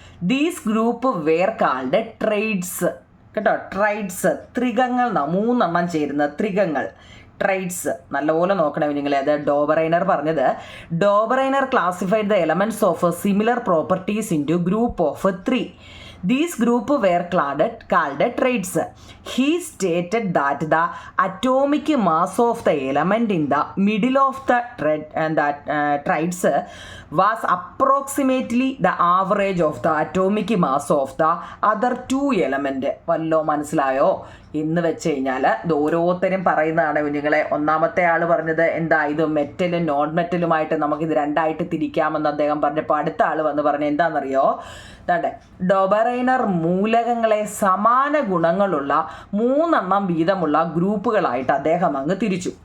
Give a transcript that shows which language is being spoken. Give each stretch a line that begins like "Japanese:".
English: These group were called triads.
Malayalam: കേട്ടോ, traits, ത്രികങ്ങൾ, 3 ചേരുന്ന ത്രികങ്ങൾ, traits. നല്ലപോലെ നോക്കണേ നിങ്ങളെ. അത് ഡോബറൈനർ പറഞ്ഞത്.
English: Dobereiner classified the elements of similar properties into group of 3. These group were called trades. He stated that the atomic mass of the element in the middle of the trades was approximately the average of the atomic mass of the other 2 elements.
Malayalam: വല്ലോ മനസ്സിലായോ എന്ന് വെച്ച് കഴിഞ്ഞാൽ ഇത് ഓരോരുത്തരും പറയുന്നതാണ് കുഞ്ഞുങ്ങളെ. ഒന്നാമത്തെ ആൾ പറഞ്ഞത് എന്താ, ഇത് മെറ്റലും നോൺ മെറ്റലുമായിട്ട് നമുക്കിത് രണ്ടായിട്ട് തിരിക്കാമെന്ന് അദ്ദേഹം പറഞ്ഞപ്പോൾ അടുത്ത ആൾ വന്ന് പറഞ്ഞത് എന്താണെന്നറിയോ, ഡോബറൈനർ മൂലകങ്ങളെ സമാന ഗുണങ്ങളുള്ള 3 വീതമുള്ള ഗ്രൂപ്പുകളായിട്ട് അദ്ദേഹം അങ്ങ് തിരിച്ചു.